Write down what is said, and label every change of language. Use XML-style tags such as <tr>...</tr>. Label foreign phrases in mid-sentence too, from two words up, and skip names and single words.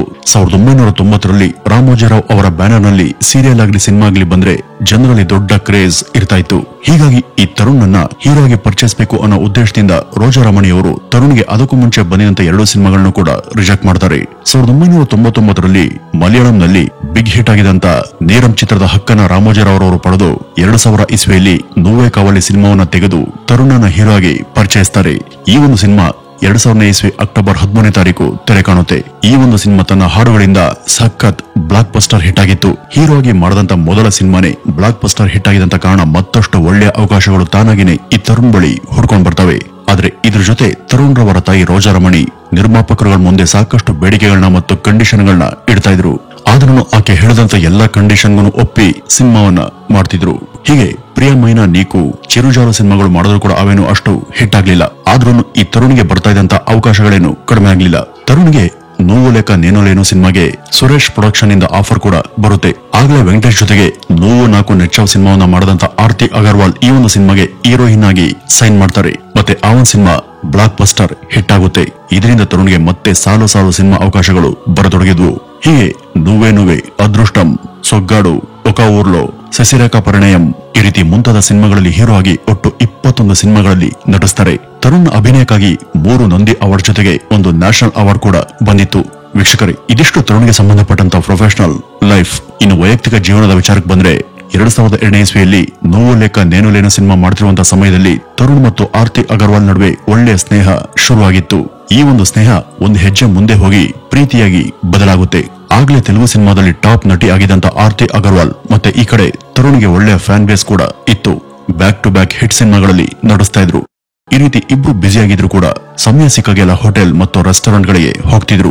<kn>1990ರಲ್ಲಿ ರಾಮೋಜಿರಾವ್ ಅವರ ಬ್ಯಾನರ್ ನಲ್ಲಿ ಸೀರಿಯಲ್ ಆಗಲಿ ಸಿನಿಮಾ ಆಗಲಿ ಬಂದ್ರೆ ಜನರಲ್ಲಿ ದೊಡ್ಡ ಕ್ರೇಜ್ ಇರ್ತಾ ಇತ್ತು. ಹೀಗಾಗಿ ಈ ತರುಣ್ ನನ್ನ ಹೀರೋ ಆಗಿ ಪರಿಚಯಿಸಬೇಕು ಅನ್ನೋ ಉದ್ದೇಶದಿಂದ ರೋಜಾರಮಣಿ ಅವರು ತರುಣ್ಗೆ ಅದಕ್ಕೂ ಮುಂಚೆ ಬಂದಿದಂತ 2 ಸಿನಿಮಾಗಳನ್ನು ಕೂಡ ರಿಜೆಕ್ಟ್ ಮಾಡ್ತಾರೆ. 1999ರಲ್ಲಿ ಮಲಯಾಳಂನಲ್ಲಿ ಬಿಗ್ ಹಿಟ್ ಆಗಿದಂತ ನೇರಂ ಚಿತ್ರದ ಹಕ್ಕನ್ನ ರಾಮೋಜಿರಾವ್ ಅವರು ಪಡೆದು 2000 ಇಸ್ವಿಯಲ್ಲಿ నువ్వే కావాలి ಸಿನಿಮಾವನ್ನ ತೆಗೆದು ತರುಣನ ಹೀರೋ ಆಗಿ ಪರಿಚಯಿಸ್ತಾರೆ. ಈ ಒಂದು ಸಿನಿಮಾ 2000ನೇ ಇಸ್ವಿ ಅಕ್ಟೋಬರ್ 13ನೇ ತಾರೀಕು ತೆರೆ ಕಾಣುತ್ತೆ. ಈ ಒಂದು ಸಿನಿಮಾ ತನ್ನ ಹಾಡುಗಳಿಂದ ಸಖತ್ ಬ್ಲಾಕ್ ಬಸ್ಟರ್ ಹಿಟ್ ಆಗಿತ್ತು. ಹೀರೋ ಆಗಿ ಮಾಡಿದಂತ ಮೊದಲ ಸಿನಿಮಾನೇ ಬ್ಲಾಕ್ ಬಸ್ಟರ್ ಹಿಟ್ ಆಗಿದಂತ ಕಾರಣ ಮತ್ತಷ್ಟು ಒಳ್ಳೆಯ ಅವಕಾಶಗಳು ತಾನಾಗಿನೇ ಈ ತರುಣ್ ಬಳಿ ಹುಡ್ಕೊಂಡ್ ಬರ್ತವೆ. ಆದ್ರೆ ಇದ್ರ ಜೊತೆ ತರುಣ್ ರವರ ತಾಯಿ ರೋಜಾರಮಣಿ ನಿರ್ಮಾಪಕರುಗಳ ಮುಂದೆ ಸಾಕಷ್ಟು ಬೇಡಿಕೆಗಳನ್ನ ಮತ್ತು ಕಂಡೀಷನ್ಗಳನ್ನ ಇಡ್ತಾ ಇದ್ರು. ಆದ್ರೂ ಆಕೆ ಹೇಳಿದಂತ ಎಲ್ಲಾ ಕಂಡೀಷನ್ಗೂ ಒಪ್ಪಿ ಸಿನಿಮಾವನ್ನ ಮಾಡ್ತಿದ್ರು. ಹೀಗೆ ಪ್ರಿಯಮೈನಾ ನೀಕು, ಚಿರುಜಾರು ಸಿನಿಮಾಗಳು ಮಾಡಿದ್ರು ಕೂಡ ಅವೇನು ಅಷ್ಟು ಹಿಟ್ ಆಗ್ಲಿಲ್ಲ. ಆದ್ರೂ ಈ ತರುಣ್ಗೆ ಬರ್ತಾ ಇದ್ದಂತ ಅವಕಾಶಗಳೇನು ಕಡಿಮೆ ಆಗ್ಲಿಲ್ಲ. ತರುಣ್ಗೆ నువ్వు లేక నేను లేను ಸಿನಿಮಾಗೆ ಸುರೇಶ್ ಪ್ರೊಡಕ್ಷನ್ ಇಂದ ಆಫರ್ ಕೂಡ ಬರುತ್ತೆ. ಆಗ್ಲೇ ವೆಂಕಟೇಶ್ ಜೊತೆಗೆ నువ్వు నాకు ನಚ್ಚಾವ್ ಸಿನಿಮಾವನ್ನ ಮಾಡದಂತ ಆರ್ತಿ ಅಗರ್ವಾಲ್ ಈ ಒಂದು ಸಿನಿಮಾಗೆ ಹೀರೋಯಿನ್ ಆಗಿ ಸೈನ್ ಮಾಡ್ತಾರೆ. ಮತ್ತೆ ಆ ಒಂದು ಸಿನಿಮಾ ಬ್ಲಾಕ್ ಬಸ್ಟರ್ ಹಿಟ್ ಆಗುತ್ತೆ. ಇದರಿಂದ ತರುಣ್ಗೆ ಮತ್ತೆ ಸಾಲು ಸಾಲು ಸಿನಿಮಾ ಅವಕಾಶಗಳು ಬರತೊಡಗಿದ್ವು. ಹೀಗೆ నువ్వే నువ్వే, ಅದೃಷ್ಟಂ, ಸೊಗ್ಗಾಡು, ఒక ఊర్లో, ಸಸ್ಯರೇಖಾ ಪರಿಣಯಂ ಈ ರೀತಿ ಮುಂತಾದ ಸಿನಿಮಾಗಳಲ್ಲಿ ಹೀರೋ ಆಗಿ ಒಟ್ಟು 21 ಸಿನಿಮಾಗಳಲ್ಲಿ ನಟಿಸ್ತಾರೆ. ತರುಣ್ ಅಭಿನಯಕ್ಕಾಗಿ 3 ನಂದಿ ಅವಾರ್ಡ್ ಜೊತೆಗೆ 1 ನ್ಯಾಷನಲ್ ಅವಾರ್ಡ್ ಕೂಡ ಬಂದಿತ್ತು. ವೀಕ್ಷಕರೇ, ಇದಿಷ್ಟು ತರುಣ್ಗೆ ಸಂಬಂಧಪಟ್ಟಂತ ಪ್ರೊಫೆಷನಲ್ ಲೈಫ್. ಇನ್ನು ವೈಯಕ್ತಿಕ ಜೀವನದ ವಿಚಾರಕ್ಕೆ ಬಂದ್ರೆ 2002ನೇ ಇಸ್ವಿಯಲ್ಲಿ నువ్వు లేక నేను లేను ಸಿನಿಮಾ ಮಾಡ್ತಿರುವಂತಹ ಸಮಯದಲ್ಲಿ ತರುಣ್ ಮತ್ತು ಆರ್ತಿ ಅಗರ್ವಾಲ್ ನಡುವೆ ಒಳ್ಳೆಯ ಸ್ನೇಹ ಶುರುವಾಗಿತ್ತು. ಈ ಒಂದು ಸ್ನೇಹ ಒಂದು ಹೆಜ್ಜೆ ಮುಂದೆ ಹೋಗಿ ಪ್ರೀತಿಯಾಗಿ ಬದಲಾಗುತ್ತೆ. ಆಗ್ಲೇ ತೆಲುಗು ಸಿನಿಮಾದಲ್ಲಿ ಟಾಪ್ ನಟಿ ಆಗಿದ್ದಂತ ಆರ್ತಿ ಅಗರ್ವಾಲ್ ಮತ್ತೆ ಈ ಕಡೆ ತರುಣ್ಗೆ ಒಳ್ಳೆಯ ಫ್ಯಾನ್ ಬೇಸ್ ಕೂಡ ಇತ್ತು. ಬ್ಯಾಕ್ ಟು ಬ್ಯಾಕ್ ಹಿಟ್ ಸಿನಿಮಾಗಳಲ್ಲಿ ನಟಿಸ್ತಾ ಇದ್ರು. ಈ ರೀತಿ ಇಬ್ರು ಬ್ಯುಸಿ ಆಗಿದ್ರು ಕೂಡ ಸಮಯ ಸಿಕ್ಕಾಗೆಲ್ಲ ಹೋಟೆಲ್ ಮತ್ತು ರೆಸ್ಟೋರೆಂಟ್ ಗಳಿಗೆ ಹೋಗ್ತಿದ್ರು.</kn>